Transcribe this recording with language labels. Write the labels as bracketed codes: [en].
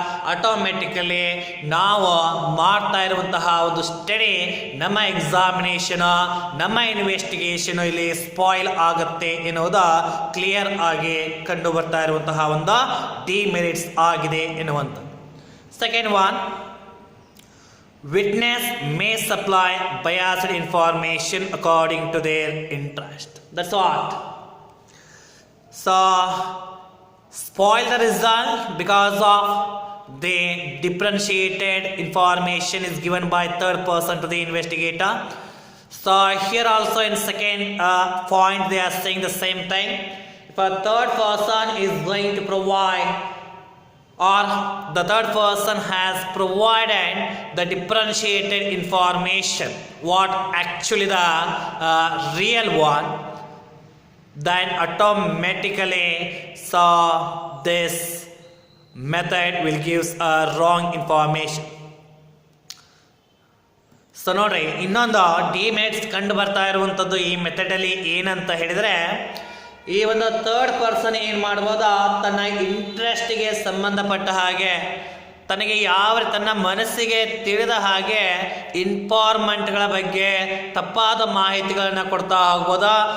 [kn] Automatically ನಾವು ಮಾಡ್ತಾ ಇರುವಂತಹ ಒಂದು ಸ್ಟಡಿ, ನಮ್ಮ ಎಕ್ಸಾಮಿನೇಷನು, ನಮ್ಮ ಇನ್ವೆಸ್ಟಿಗೇಷನು ಇಲ್ಲಿ ಸ್ಪಾಯ್ಲ್ ಆಗುತ್ತೆ ಎನ್ನುವುದು ಕ್ಲಿಯರ್ ಆಗಿ ಕಂಡು ಬರ್ತಾ ಇರುವಂತಹ ಒಂದು ಡಿಮೆರಿಟ್ಸ್ ಆಗಿದೆ ಎನ್ನುವಂಥದ್ದು. [en] Second one, witness may supply biased information according to their interest. That's what. So, spoil the result because of the differentiated information is given by third person to the investigator. So, here also in second point they are saying the same thing. If a third person is going to provide, or the third person has provided the differentiated information, what actually the real one, then automatically so this method will give a wrong information. [kn] So ನೋಡ್ರಿ, ಇನ್ನೊಂದು demerits ಕಂಡು ಬರ್ತಾ ಇರುವಂಥದ್ದು ಈ ಮೆಥಡಲ್ಲಿ ಏನಂತ ಹೇಳಿದರೆ, ಈ ಒಂದು ಥರ್ಡ್ ಪರ್ಸನ್ ಏನು ಮಾಡ್ಬೋದ, ತನ್ನ ಇಂಟ್ರೆಸ್ಟಿಗೆ ಸಂಬಂಧಪಟ್ಟ ಹಾಗೆ, ತನ್ನ ಮನಸ್ಸಿಗೆ ತಿಳಿದ ಹಾಗೆ ಇನ್ಫಾರ್ಮೆಂಟ್ಗಳ ಬಗ್ಗೆ ತಪ್ಪಾದ ಮಾಹಿತಿಗಳನ್ನು ಕೊಡ್ತಾ ಹೋಗ್ಬೋದಾ.